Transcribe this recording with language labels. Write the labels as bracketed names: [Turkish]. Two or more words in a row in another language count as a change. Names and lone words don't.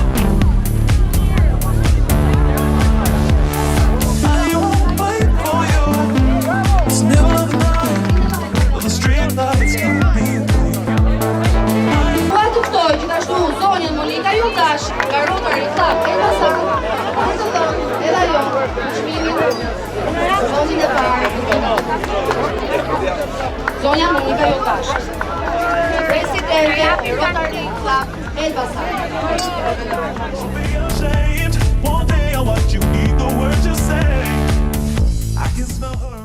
[Albanian] Dua të ftoj gjithashtu zonjën Monika Jotash nga Rotary Club Elbasan për të dhënë edhe ajo çmimin për vendin e parë. Zonja Monika Jotash, Presidente e Rotary Club Elbasan. [English] One day I watch you eat the words you say. I can smell her.